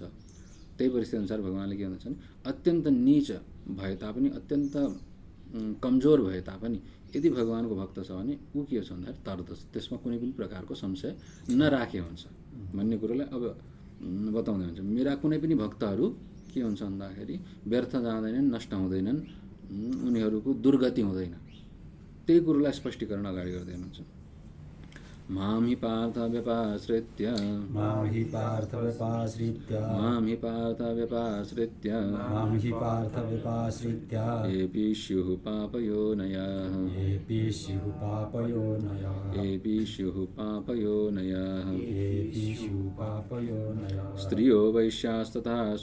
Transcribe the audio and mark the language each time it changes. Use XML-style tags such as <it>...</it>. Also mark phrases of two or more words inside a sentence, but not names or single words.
<ne>त्यही परिस्थिति अनुसार भगवान्ले के भन्छ भने अत्यन्त नीच भए तापनि, अत्यन्त कमजोर भए तापनि यदि भगवानको भक्त छ भने ऊ के छ भन्दाखेरि तरदछ, त्यसमा कुनै पनि प्रकारको संशय नराखे हुन्छ भन्ने कुरोलाई अब बताउँदै हुन्छ। मेरा कुनै पनि भक्तहरू के हुन्छ भन्दाखेरि व्यर्थ जाँदैनन्, नष्ट हुँदैनन्, उनीहरूको दुर्गति हुँदैन, त्यही कुरोलाई स्पष्टीकरण अगाडि गर्दै हुनुहुन्छ।</ne> <sa>मां हि पार्थ व्यपाश्रित्य मां हि पार्थ व्यपाश्रित्य येऽपि स्युः पापयोनयः स्त्रियो वैश्यास्तथा</sa>